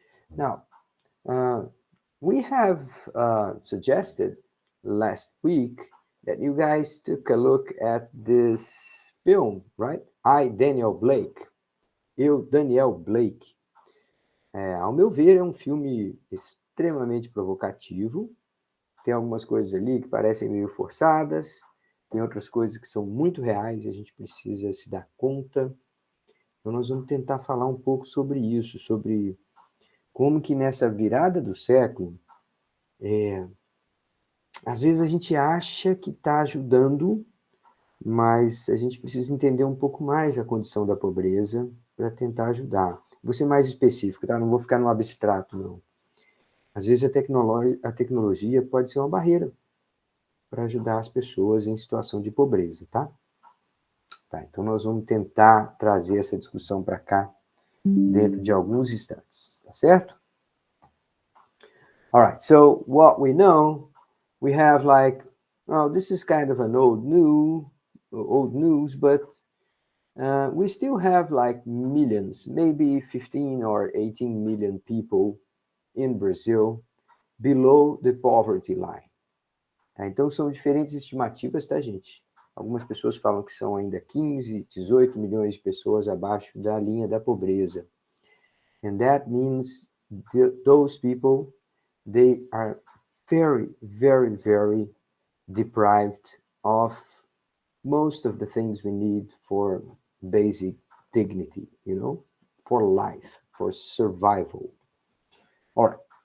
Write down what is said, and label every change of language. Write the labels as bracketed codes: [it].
[en] Now, we have suggested last week that you guys took a look at this film, right? [pt] Daniel Blake. Eu, Daniel Blake. Ao meu ver, é um filme extremamente provocativo. Tem algumas coisas ali que parecem meio forçadas, tem outras coisas que são muito reais e a gente precisa se dar conta. Então, nós vamos tentar falar um pouco sobre isso, sobre como que nessa virada do século, às vezes a gente acha que está ajudando, mas a gente precisa entender um pouco mais a condição da pobreza para tentar ajudar. Vou ser mais específico, tá? Não vou ficar no abstrato, não. Às vezes a tecnologia pode ser uma barreira para ajudar as pessoas em situação de pobreza, tá? Tá, então nós vamos tentar trazer essa discussão para cá dentro de alguns instantes, tá certo? [en] All right, so what we know, we have like, oh, this is kind of an old news, but we still have like millions, maybe 15 or 18 million people in Brazil below the poverty line. [pt] Tá? Então são diferentes estimativas, tá, gente? Algumas pessoas falam que são ainda 15, 18 milhões de pessoas abaixo da linha da pobreza. [en] And that means those people, they are very, very, very deprived of most of the things we need for basic dignity, you know, for life, for survival. All right.